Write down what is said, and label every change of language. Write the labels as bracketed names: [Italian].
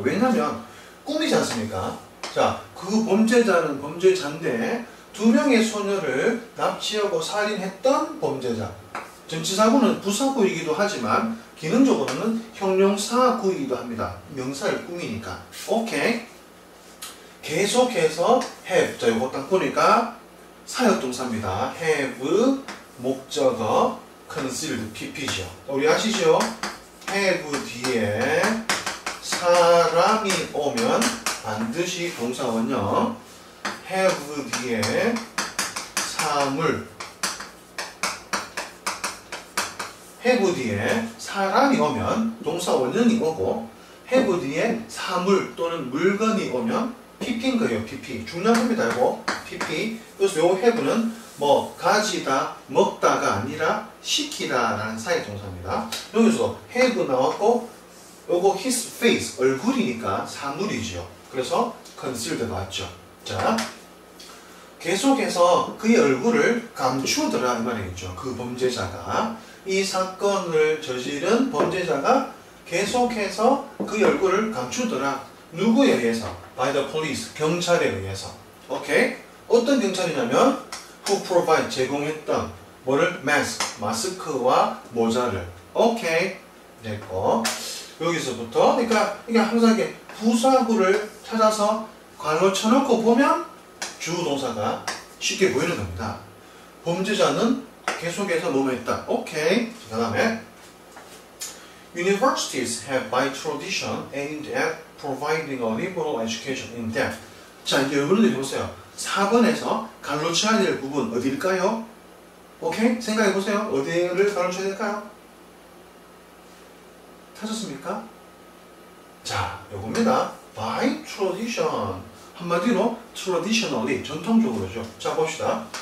[Korean] 왜냐면 꿈이지 않습니까? 자, 그 범죄자는 범죄자인데 두 명의 소녀를 납치하고 살인했던 범죄자. 전치사구는 부사구이기도 하지만 기능적으로는 형용사구이기도 합니다. 명사를 꾸미니까. 오케이. 계속해서 have. 자, 이거 딱 보니까 사역동사입니다. [English] have 목적어 concealed pp죠. [Korean] 우리 아시죠? have 뒤에 사람이 오면 반드시 동사원형. have 뒤에 사물. have 뒤에 사람이 오면 동사원형이 오고 have 뒤에 사물 또는 물건이 오면 pp인 거예요. pp. 중요합니다. 이거 pp. 그래서 요 have는 뭐 가지다, 먹다가 아니라 시키다 라는 사역동사입니다. 여기서 have 나왔고 요거 his face, 얼굴이니까 사물이죠. 그래서 concealed 맞죠. 자, 계속해서 그의 얼굴을 감추더라 이 말이겠죠. 그 범죄자가 이 사건을 저지른 범죄자가 계속해서 그의 얼굴을 감추더라. 누구에 의해서? [English] By the police, [Korean] 경찰에 의해서. 오케이? 어떤 경찰이냐면 [English] who provide, [Korean] 제공했던 뭐를? mask, 마스크와 모자를. 오케이? 됐고 여기서부터 그러니까 이게 항상 이렇게 부사구를 찾아서 괄호 쳐놓고 보면 주동사가 쉽게 보이는 겁니다. 범죄자는 계속해서 뭐뭐 했다. 오케이. [English] 그 다음에 Universities have by tradition aimed at providing a liberal education in depth. [Korean] 자, 이제 여러분들 보세요. 4번에서 갈로 쳐야 될 부분 어디일까요? 오케이? 생각해보세요. 어디를 갈로 쳐야 될까요? 찾았습니까? 자, 요겁니다. [English] By tradition. [Korean] 한마디로 traditionally, 전통적으로죠. 자, 봅시다.